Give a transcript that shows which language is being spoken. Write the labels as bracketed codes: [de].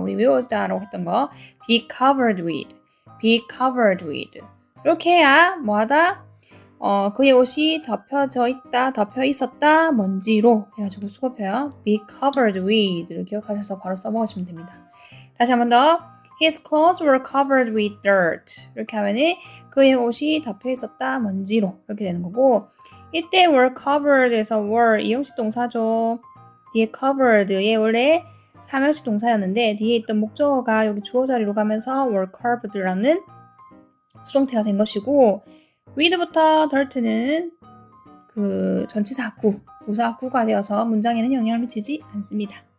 [ko] 우리 외워자라고 했던 거. be covered with. be covered with. 이렇게 해야 뭐하다? 그의 옷이 덮여져 있다, 덮여 있었다, 먼지로 해가지고 수거표요. be covered with를 기억하셔서 바로 써먹으시면 됩니다. 다시 한 번 더. [en] His clothes were covered with dirt. [ko] 이렇게 하면은 그의 옷이 덮여 있었다, 먼지로 이렇게 되는 거고 이때 were covered에서 were 이형식 동사죠. 뒤에 covered 얘 원래 3형식 동사였는데 뒤에 있던 목적어가 여기 주어 자리로 가면서 were covered라는 수동태가 된 것이고 with부터 dirt는 그 전치사구, 부사구가 되어서 문장에는 영향을 미치지 않습니다.